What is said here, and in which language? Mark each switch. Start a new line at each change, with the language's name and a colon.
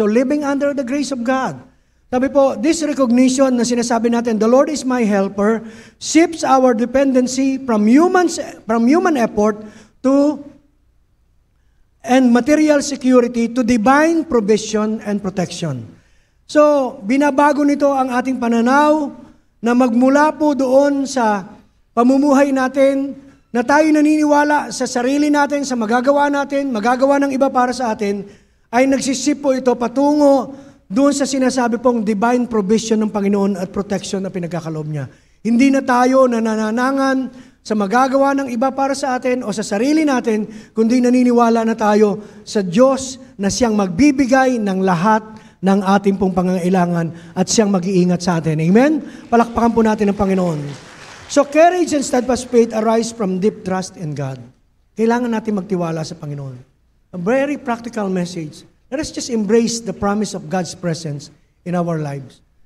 English: So living under the grace of God.
Filipino: Sabi po,
English: this recognition
Filipino: na sinasabi natin,
English: the Lord is my helper, shifts our dependency from human effort to and material security to divine provision and protection.
Filipino: So, binabago nito ang ating pananaw na magmula po doon sa pamumuhay natin na tayo naniniwala sa sarili natin, sa magagawa natin, magagawa ng iba para sa atin, ay nagsisip po ito patungo doon sa sinasabi pong
English: divine provision
Filipino: ng Panginoon at protection na pinagkakaloob niya. Hindi na tayo nananangan sa magagawa ng iba para sa atin o sa sarili natin, kundi naniniwala na tayo sa Diyos na siyang magbibigay ng lahat ng ating pong pangangailangan at siyang mag-iingat sa atin. Amen? Palakpakan po natin ang Panginoon.
English: So courage and steadfast faith arise from deep trust in God.
Filipino: Kailangan natin magtiwala sa Panginoon.
English: A very practical message. Let us just embrace the promise of God's presence in our lives.